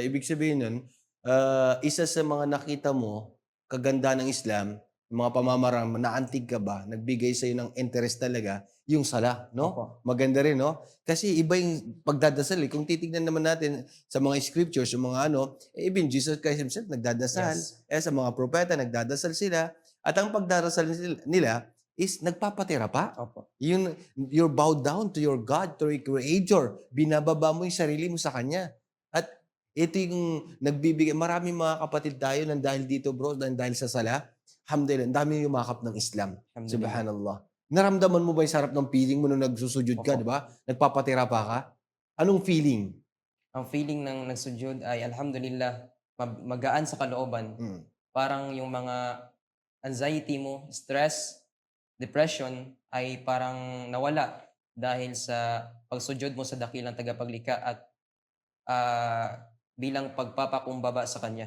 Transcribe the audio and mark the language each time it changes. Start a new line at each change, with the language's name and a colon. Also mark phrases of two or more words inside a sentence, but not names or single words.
Filipino: Ibig sabihin nun, isa sa mga nakita mo, kagandahan ng Islam, mga pamamaraan, naantig ka ba, nagbigay sa'yo ng interest talaga, yung sala, Opo. no? Maganda rin, no? Kasi iba yung pagdadasal, eh. Kung titignan naman natin sa mga scriptures, yung mga ano,
English: even Jesus Christ himself nagdadasal, Yes.
Filipino: sa mga propeta nagdadasal sila, at ang pagdarasal nila is nagpapatira pa. Opo.
English: Yung you're bowed down to your God, to your Creator.
Filipino: Binababa mo yung sarili mo sa Kanya. At ito yung nagbibigay, maraming mga kapatid tayo nang dahil dito bro, dahil sa sala, alhamdulillah, ang dami yumakap ng Islam. Alhamdulillah. Subhanallah. Naramdaman mo ba yung sarap ng feeling mo nung nagsusujud ka, di Opo. ba? Nagpapatira pa ka? Anong feeling? Ang feeling ng nagsujud ay alhamdulillah, magaan sa kalooban. Mm. Parang yung mga anxiety mo, stress, depression ay parang nawala dahil sa pagsujud mo sa dakilang tagapaglikha at ah, bilang pagpapakumbaba sa kanya.